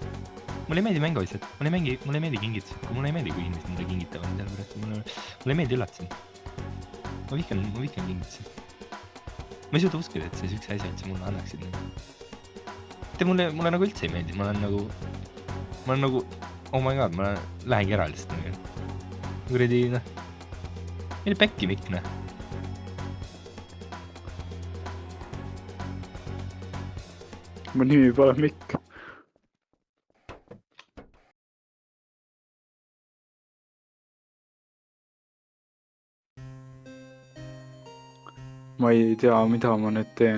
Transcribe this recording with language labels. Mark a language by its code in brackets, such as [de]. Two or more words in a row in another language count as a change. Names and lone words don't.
[et] Mulle ei meeldi mänguasjad. Mulle ei meeldi kingitused. Mulle ei meeldi, kui inimesed mulle kingitavad. Mulle ei meeldi üllatused. Ma vihkan kingitused. Ma ei suuda uskuda, et see üks asi, et sa mulle annaksid. Mulle nagu üldse ei meeldi. Ma olen nagu, [en] oh my god, [et] ma lähengi ära lihtsalt. Kuredi, noh. Meil päkki mikk, noh. Mu nimi pole Mikk. Ma ei tea, mida ma nüüd teen.